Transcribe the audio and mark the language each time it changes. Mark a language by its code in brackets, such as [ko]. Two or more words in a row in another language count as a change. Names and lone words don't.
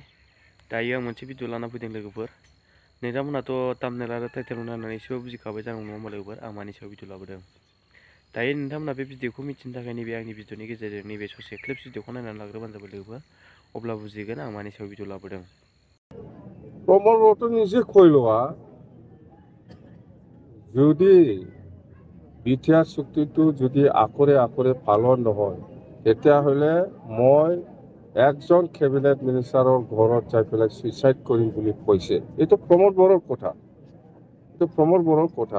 [brx] दायो आं मोनसे भिडिअ लाना फैदों लोगोफोर। नोंथांमोनाथ' थाम्बनेल आरो टाइटेल नायनानै एसेबाबो बुजिखाबाय जानांगौ नङा होमबा लोगोफोर, आं मानि सायाव भिडिअ लाबोदों। दायो नोंथांमोना बे भिडिअखौ मिथिनो थाखाय नैबे आंनि भिडिअनि गेजेरजों नैबे ससे क्लिप्स भिडिअखौ नायनानै लाग्रोबानो जाबाय लोगोफोर। अब्ला बुजिगोन आं मानि सायाव भिडिअ लाबोदों। [as] प्रमोद बर'थ' নিজে কইলৱা যদি বিটিআর চুক্তিটো যদি আকরে আকরে পালন নহয় তেতিয়াহ'লে মই একজন [en] cabinet minister [as] ঘৰত যাই পেলাই সুইচাইড কৰিম বুলি কৈছে। এইটো প্ৰমোদ বড়োৰ কথা, এইটো প্ৰমোদ বড়োৰ কথা।